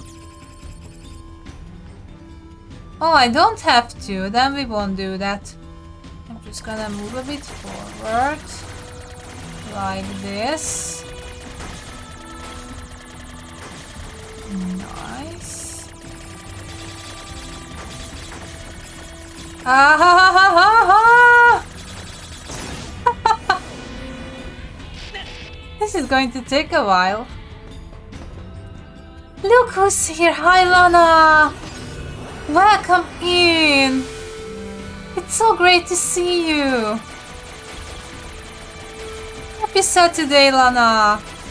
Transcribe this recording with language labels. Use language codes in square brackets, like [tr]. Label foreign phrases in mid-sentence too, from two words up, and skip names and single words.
[en] Oh, I don't have to, then we won't do that. I'm just gonna move a bit forward. Like this. Nice. Ah ha ha ha ha! This is going to take a while. Look who's here! Hi Lana! Welcome in! It's so great to see you! Happy Saturday, Lana!